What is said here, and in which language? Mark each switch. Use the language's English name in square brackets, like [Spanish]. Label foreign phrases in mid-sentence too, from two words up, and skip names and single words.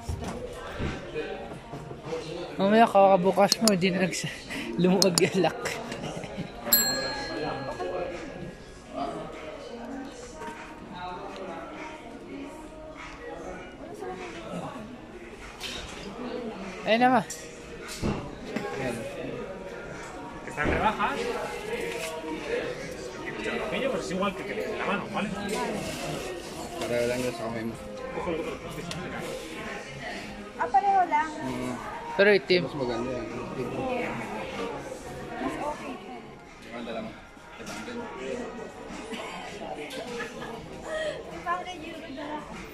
[Filipino] Mamaya kakabukas mo, hindi na lumuwag yung lock. Ayun naman. [Spanish] Están rebajas. Aquello pues es igual que le la mano, ¿vale? [Filipino] Pareho lang yun sa kamay mo. Ah, pareho lang. Pero itim. Mas maganda yan. Mas okay. Maganda lang. Parang euro na lang.